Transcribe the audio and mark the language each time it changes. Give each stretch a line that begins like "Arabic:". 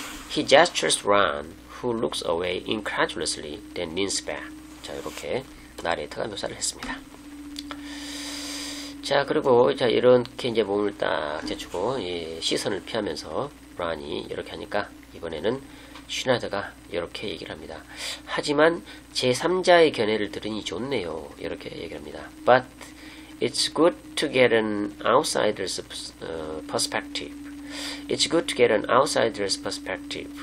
English: He gestures Ron who looks away incredulously then leans back.
Korean: 자, 이렇게 나레이터가 묘사를 했습니다. 자, 그리고 자 이렇게 이제 몸을 딱 제치고 시선을 피하면서 란이 이렇게 하니까 이번에는 슈나이더가 이렇게 얘기를 합니다. 하지만 제3자의 견해를 들으니 좋네요. 이렇게 얘기를 합니다. But
English: It's good to get an outsider's perspective. It's good to get an outsider's perspective.